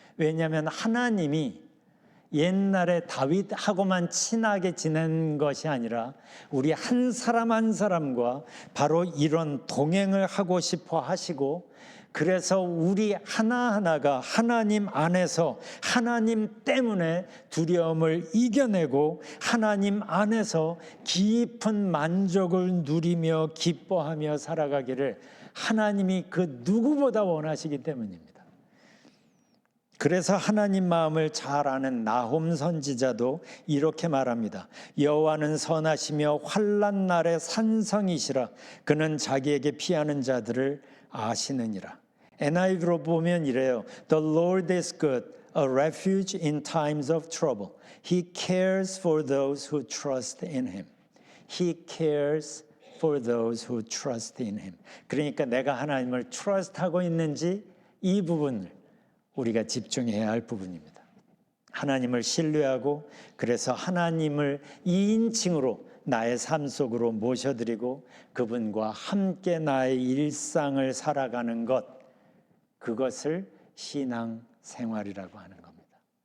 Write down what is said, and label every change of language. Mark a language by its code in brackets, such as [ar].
[ko] 왜냐하면 하나님이 옛날에 다윗하고만 친하게 지낸 것이 아니라 우리 한 사람 한 사람과 바로 이런 동행을 하고 싶어 하시고, 그래서 우리 하나하나가 하나님 안에서 하나님 때문에 두려움을 이겨내고 하나님 안에서 깊은 만족을 누리며 기뻐하며 살아가기를 하나님이 그 누구보다 원하시기 때문입니다. 그래서 하나님 마음을 잘 아는 나홈 선지자도 이렇게 말합니다. 여호와는 선하시며 환난 날의 산성이시라. 그는 자기에게 피하는 자들을 아시느니라. NIV로 보면 이래요. [en] The Lord is good, a refuge in times of trouble. He cares for those who trust in Him. He cares for those who trust in Him. [ko] 그러니까 내가 하나님을 trust하고 있는지 이 부분을 우리가 집중해야 할 부분입니다. 하나님을 신뢰하고 그래서 하나님을 2인칭으로 나의 삶 속으로 모셔드리고 그분과 함께 나의 일상을 살아가는 것, 그것을 신앙생활이라고 하는 겁니다.